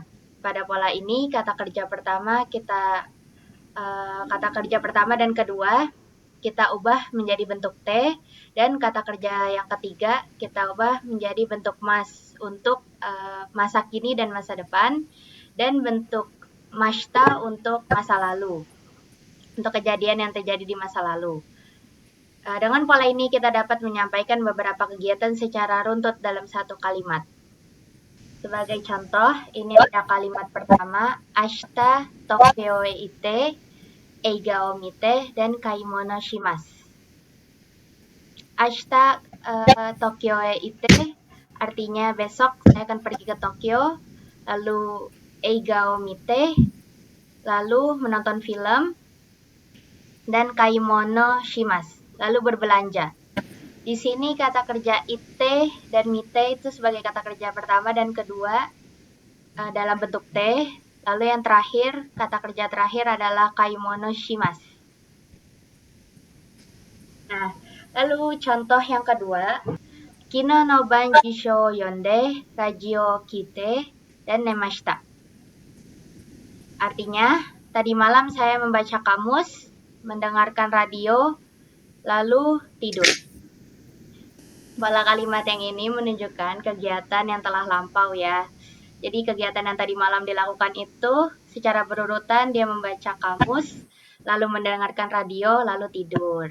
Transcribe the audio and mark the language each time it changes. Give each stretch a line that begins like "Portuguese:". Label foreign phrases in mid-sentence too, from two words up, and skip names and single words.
Indonesian: Pada pola ini, kata kerja pertama dan kedua kita ubah menjadi bentuk T, dan kata kerja yang ketiga kita ubah menjadi bentuk mas untuk masa kini dan masa depan, dan bentuk mashita untuk masa lalu, untuk kejadian yang terjadi di masa lalu. Dengan pola ini kita dapat menyampaikan beberapa kegiatan secara runtut dalam satu kalimat. Sebagai contoh, ini ada kalimat pertama,
Japanese: 明日東京へいて、映画を見て, dan 買い物します. 明日東京へいて artinya besok saya akan pergi ke Tokyo, lalu 映画を見て, lalu menonton film, dan 買い物します, lalu berbelanja. Di sini kata kerja ite dan mite itu sebagai kata kerja pertama dan kedua dalam bentuk T. Lalu yang terakhir, kata kerja terakhir adalah 買い物します. Nah, lalu contoh yang kedua, 昨日の晩辞書読んで、ラジオ聞いて, dan nemashita.
Indonesian: Artinya, tadi malam saya membaca kamus, mendengarkan radio, lalu tidur. Pola kalimat yang ini menunjukkan kegiatan yang telah lampau ya. Jadi kegiatan yang tadi malam dilakukan itu secara berurutan dia membaca kamus, lalu mendengarkan radio, lalu tidur.